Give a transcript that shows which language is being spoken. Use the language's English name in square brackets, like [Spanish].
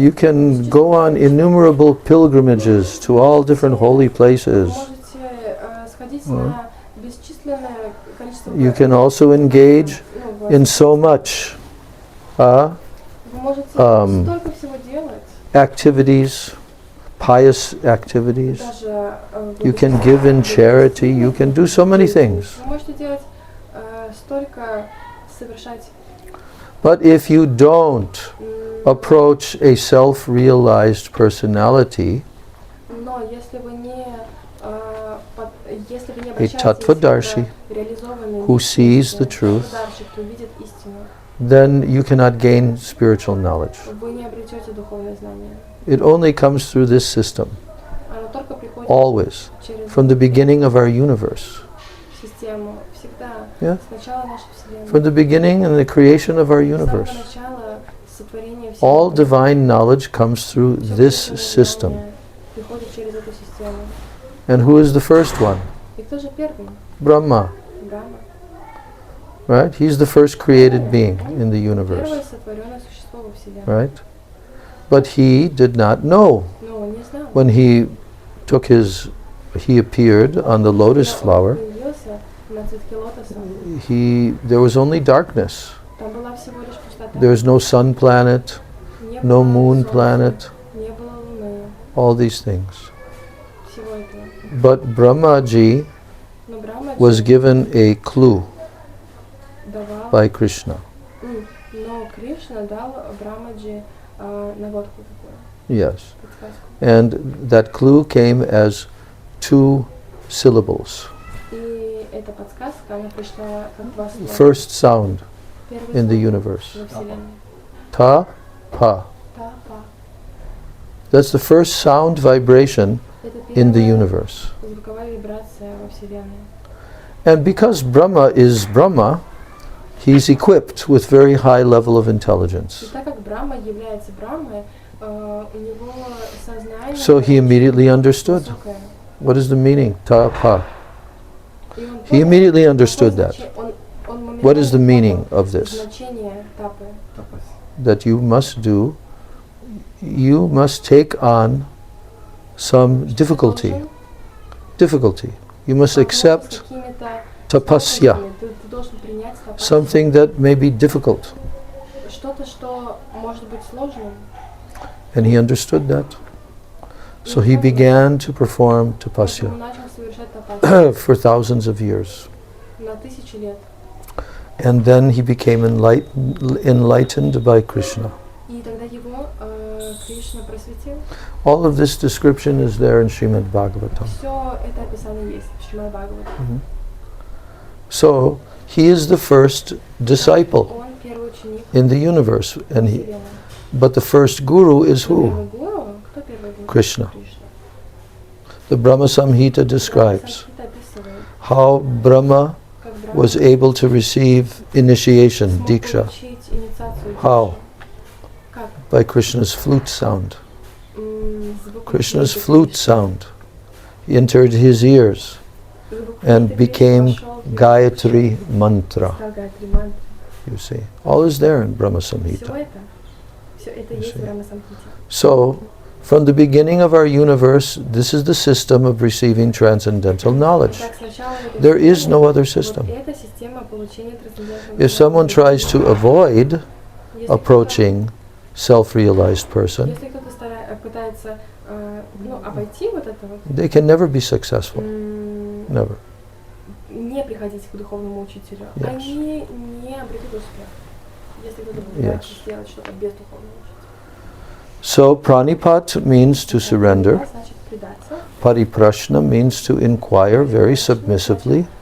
[English] You can go on innumerable pilgrimages to all different holy places. [Russian] Вы можете сходить на бесчисленное количество. [English] You can also engage in so much [Russian] Вы можете столько всего делать. [English] activities, pious activities. [Russian] Даже [English] You can give in charity. You can do so many things. [Russian] Вы можете делать столько, совершать. [English] But if you don't approach a self-realized personality, [Russian] Но если вы не обращаетесь [Sanskrit] Tattvadarshi, [Russian] к реализованной [English] who sees the truth, [Russian] Tattvadarshi, кто видит истину, [English] then you cannot gain spiritual knowledge. [Russian] вы не обретете духовное знание. [English] It only comes through this system, [Russian] Оно только приходит [English] always, [Russian] через [English] from the beginning of our universe. [Russian] систему. Всегда. [English] Yeah. [Russian] С начала нашей Вселенной. [English] From the beginning and the creation of our [Russian] С самого [English] universe. [Russian] начала сотворения [English] All [Russian] Вселенной. [English] divine knowledge comes through [Russian] Всё [English] this [Russian] духовное [English] system. [Russian] знание приходит через эту систему. [English] And who is the first one? [Russian] И кто же первый? [English] Brahma, [Russian] Брахма. [English] right? He's the first created being in the [Russian] Первое [English] universe, [Russian] сотворенное существо во Вселенной. [English] right? But he did not know [Russian] Но он не знал. [English] when he appeared on the lotus [Russian] Когда он [English] flower. [Russian] появился на цветке лотоса, [English] There was only darkness. [Russian] там была всего лишь пустота. [English] There was no sun planet, [Russian] Не [English] no [Russian] было [English] moon [Russian] солнца, [English] planet, [Russian] не было луны, [English] all these things. [Russian] всего этого. [English] But Brahmaji [Russian] Но Брахма [English] was given a clue [Russian] давал, [English] by Krishna. [Russian] но Кришна дал Брахмаджи наводку такую, [English] Yes. [Russian] подсказку. [English] And that clue came as 2 syllables. [Russian] И эта подсказка, она пришла как два слова. [English] First sound [Russian] Первый [English] in the [Russian] звук [English] universe. [Russian] во Вселенной. Ta, pa. Та, па. [English] That's the first sound vibration [Russian] Это [English] in the [Russian] первая [English] universe. [Russian] звуковая вибрация во Вселенной. [English] And because Brahma is Brahma, he's equipped with very high level of [Russian] И [English] intelligence. [Russian] так как Брахма является Брахмой, у него сознание [English] So he immediately understood. [Russian] высокое. [English] What is the meaning? Ta, pa. [Russian] И он [English] He [Russian] понял, [English] immediately [Russian] какое [English] understood that. [Russian] он моментально [English] What is the [Russian] понял [English] meaning of this? [Russian] значение тапы. [English] That you must do, you must take on some difficulty. [Russian] Должен [English] Difficulty. You must [Russian] столкнуться с [English] accept [Russian] какими-то [English] tapasya, [Russian] сталкиваниями. Ты должен принять тапасью. [English] something that may be difficult. [Russian] Что-то, что может быть сложным. [English] And he understood that. So he began to perform [Russian] Поэтому [English] tapasya [Russian] начал совершать тапасию [English] for thousands of years. [Russian] на тысячи лет. [English] And then he became enlightened by Krishna. [Russian] И тогда его Кришна просветил. [English] All of this description is there in Srimad Bhagavatam. [Russian] Все это описание есть в Шримад Бхагаватам. [English] So he is the first disciple [Russian] Он первый ученик [English] in the universe. And he, [Russian] Вселенной. [English] but the first guru is [Russian] Кто [English] who? [Russian] первый гуру? Кто первый гуру? [English] Krishna. [Russian] Кришна. [English] The Brahma Samhita describes [Russian] Санскрит описывает, [English] how Brahma [Russian] как Брахма [English] was able to receive initiation, [Russian] смог [English] diksha, [Russian] получить инициацию [English] How? [Russian] дикши. Как? [English] by Krishna's flute sound. [Russian] Звук [English] Krishna's [Russian] флейты [English] flute [Russian] Кришны. [English] sound entered his ears [Russian] Звук [English] and [Russian] флейты Кришны [English] became [Russian] вошел в его [English] Gayatri [Russian] уши. [English] mantra. [Russian] Стал Гайатри мантра. [English] You see, all is there in Brahma [Russian] Все [English] Samhita. [Russian] это есть в Брахма Самхите. [English] So, from the beginning of our universe, this is the system of receiving transcendental knowledge. [Russian] Так, сначала в этой [English] There is [Russian] системе [English] no other [Russian] вот [English] system. [Russian] эта система получения трансцендентного [English] If someone tries to avoid [Russian] Если кто-то- [English] approaching self-realized person, [Russian] Если кто-то пытается обойти вот это вот, [English] they can never be successful. Never. [Russian] не приходить к духовному учителю, [English] Yes. [Russian] они не обретут успех. Если кто-то пытается сделать что-то без духовного учителя. [English] So, pranipat means to surrender. [Russian] Значит, предаться. [English] Pariprashna means to inquire very submissively,